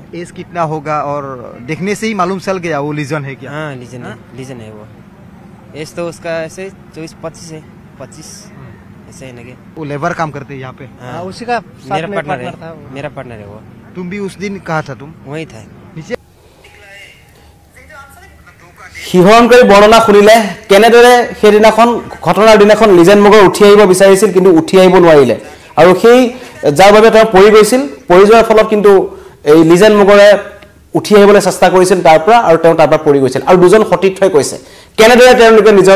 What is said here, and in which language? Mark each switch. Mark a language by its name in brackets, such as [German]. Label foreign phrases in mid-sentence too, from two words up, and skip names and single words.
[Hindi] एज कितना होगा और देखने से ही मालूम चल गया वो लीजन है क्या हाँ लीजन है वो एज तो उसका ऐसे 24-25 है 25 ऐसे है ना कि वो लेबर काम करते हैं यहाँ पे हाँ उसी का मेरा पार्टनर है वो तुम भी उस दिन कहा था तुम वही था [Assamese] শিহৰণকাৰী বৰ্ণনা শুনিলে কেনেদৰে সেইদিনাখন ঘটনাৰ দিনাখন লিজেন মগৰ উঠি আহিব বিচাৰিছিল কিন্তু উঠি আহিব নোৱাৰিলে আৰু সেই যাৰ বাবে তেওঁ পৰি গৈছিল পৰি যোৱাৰ ফলত কিন্তু এই লিজেন মগৰে উঠি আহিবলৈ চেষ্টা কৰিছিল তাৰ পৰা আৰু তেওঁ তাৰ পৰা পৰি গৈছিল আৰু দুজন সতীৰ্থই কৈছে কেনেদৰে তেওঁলোকে নিজৰ